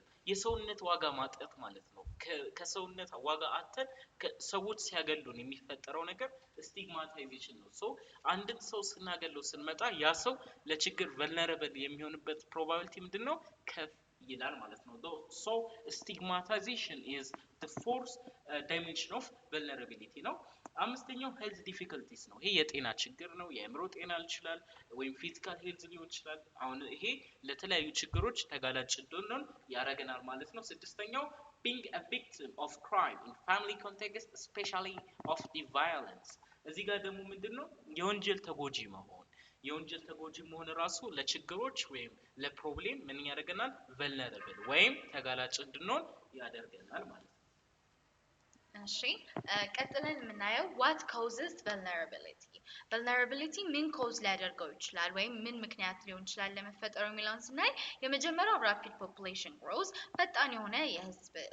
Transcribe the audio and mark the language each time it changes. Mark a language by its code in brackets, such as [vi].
[am] የሰውነት ዋጋ ማጣት ማለት ነው ከሰውነት ዋጋ አጥተን ሰዎች ሲያገሉን የሚፈጠረው ነገር stigmatization ነው so አንድን ሰው ስናገለው ስንመጣ ያ ሰው ለችግር vulnerable የሚሆንበት probability ምንድነው ከፍ ይላል ማለት ነው [en] so stigmatization is the fourth dimension of vulnerability [am] ነው አምስተኛው [en] health difficulties [am] ነው ይሄ የጤና ችግር ነው የአእምሮ ጤና ይችላል ወይም [en] physical health [am] ሊሆን ይችላል አሁን ይሄ ለተለያዩ ችግሮች ተጋላጭ እንድንሆን ያረጋናል ማለት ነው ስድስተኛው [en] being a victim of crime in family context, especially of the violence. [am] እዚህ ጋር ደግሞ ምንድነው የወንጀል ተጎጂ መሆን የወንጀል ተጎጂ መሆን ራሱ ለችግሮች ወይም ለፕሮብሌም ምን ያደርገናል [en] vulnerable [am] ወይም ተጋላጭ እንድንሆን ያደርገናል ማለት ነው። እሺ ቀጥለን የምናየው [en] what causes vulnerability [am] ምን ኮዝ ሊያደርገው ይችላል ወይም ምን ምክንያት ሊሆን ይችላል ለመፈጠሩ የሚለውን ስናይ የመጀመሪያው [en] rapid population growth [am] ፈጣን የሆነ የህዝብ